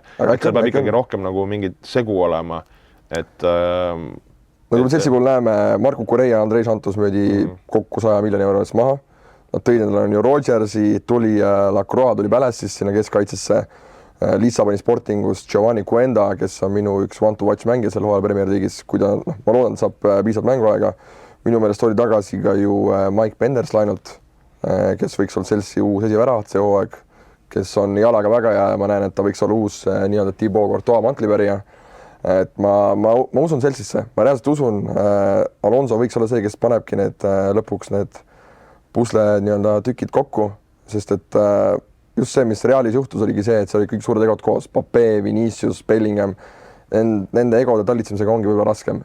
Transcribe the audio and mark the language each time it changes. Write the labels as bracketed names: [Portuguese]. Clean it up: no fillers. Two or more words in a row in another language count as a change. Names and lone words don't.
[Estonian] Seal peab ikkagi rohkem nagu mingit segu olema, et... Nagu me Chelsea puhul näeme, Marco Correa ja Andrei Santos möödi kokku 100 miljoni eurodes maha. Nad tõid endale on ju Rodgersi, tuli Lacroix, tuli Palace'is sinna keskkaitsesse, Lissaboni Sportingus Giovanni Cuenda, kes on minu üks [English] one-to-watch [Estonian] mängija seal hooajal Premier League'is, kui ta, ma loodan, et saab piisavalt mänguaega. Minu meelest oli tagasi ka ju Mike Penders lainult, kes võiks olla Chelsea uus esiväravat see hooaeg, kes on jalaga väga ja ma näen, et ta võiks olla uus nii-öelda Thibaut Courtois mantlipärija. Et ma usun Chelsea'sse, ma reaalselt usun, Alonso võiks olla see, kes panebki lõpuks need pusle nii-öelda tükid kokku, sest et just see, mis Realis juhtus, oligi see, et see oli kõik suured egod koos, Pape, Vinicius, Bellingham, nende egode talitsemisega ongi võib-olla raskem.